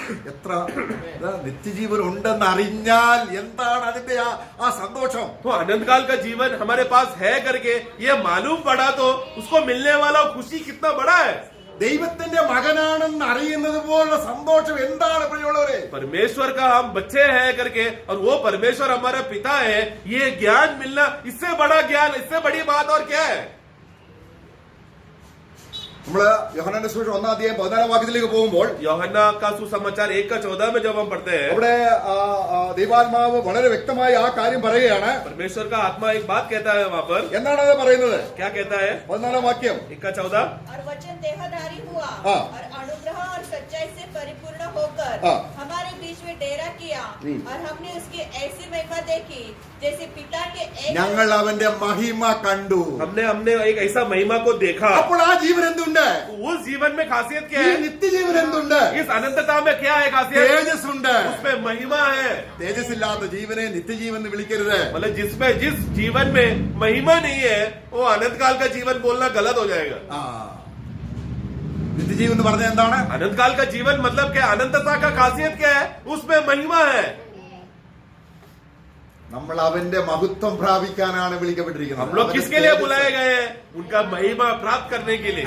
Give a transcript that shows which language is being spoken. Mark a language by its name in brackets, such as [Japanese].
[Malayalam] എത്ര നിത്യജീവൻ ഉണ്ടെന്ന് അറിഞ്ഞാൽ എന്താണ് അതിന്റെ ആ സന്തോഷം? [Hindi] तो अनंत काल का जीवन हमारे पास है करके ये मालूम पड़ा तो उसको मिलने वाला खुशी कितना बड़ा है। [Malayalam] ദൈവത്തിന്റെ മകനാണെന്ന് അറിയുന്നത് പോലുള്ള സന്തോഷം എന്താണ് പ്രിയമുള്ളവരെ? [Hindi] परमेश्वर का हम बच्चे हैं करके और वो परमेश्वर हमारा पिता है, ये ज्ञान मिलना, इससे बड़ा ज्ञान, इससे बड़ी बात और क्या है? [Malayalam] നമ്മള് യോഹന്നാന്റെ സുവിശേഷം 1-14 വാക്യത്തിലേക്ക് പോകുമ്പോൾ [Hindi] യോഹന്നാ का सुसमाचार 1:14 में जब हम पढ़ते हैं, [Malayalam] അവിടെ ദൈവാത്മാവ് വളരെ വ്യക്തമായി ആ കാര്യം പറയുകയാണ്. [Hindi] परमेश्वर का आत्मा एक बात कहता है वहाँ पर. [Malayalam] എന്താണ് അത് പറയുന്നത്? [Hindi] क्या कहता है? [Malayalam] 14 വാക്യം. [Hindi] 1:14. और वचन देहधारी हुआ हाँ। और अनुग्रह और सच्चाई से परिपूर्ण होकर हाँ। हमारे बीच में डेरा किया और हमने उसकी ऐसी महिमा देखी जैसे पिता के एक [Malayalam] ഞങ്ങൾ അവന്റെ മഹിമ കണ്ടു. [Hindi] हमने एक ऐसा महिमा को देखा. [Malayalam] അപ്പോൾ ആ ജീവൻ എന്തുണ്ട്? [Hindi] उस जीवन में खासियत क्या [Malayalam] ഈ [Hindi] है? [Malayalam] നിത്യജീവൻ എന്തുണ്ട്? [Hindi] इस अनंतता में क्या है खासियत? [Malayalam] തേജസ് ഉണ്ട്. [Hindi] उसमें महिमा है. [Malayalam] തേജസ് ഇല്ലാത്ത ജീവനെ നിത്യജീവൻ എന്ന് വിളിക്കരുത്. [Hindi] मतलब जिसमें जिस जीवन में महिमा नहीं है, वो अनंत काल का जीवन बोलना गलत हो जाएगा. [Malayalam] ആ നിത്യജീവൻ എന്ന് പറഞ്ഞാൽ എന്താണ്? [Hindi] अनंत काल का जीवन मतलब क्या? अनंतता का खासियत क्या है? उसमें महिमा है. [Malayalam] നമ്മൾ അവന്റെ മഹത്വം പ്രാപിക്കാനാണ് വിളിക്കപ്പെട്ടിരിക്കുന്നത്. [Hindi] हम लोग किसके लिए बुलाए गए हैं? उनका महिमा प्राप्त करने के लिए.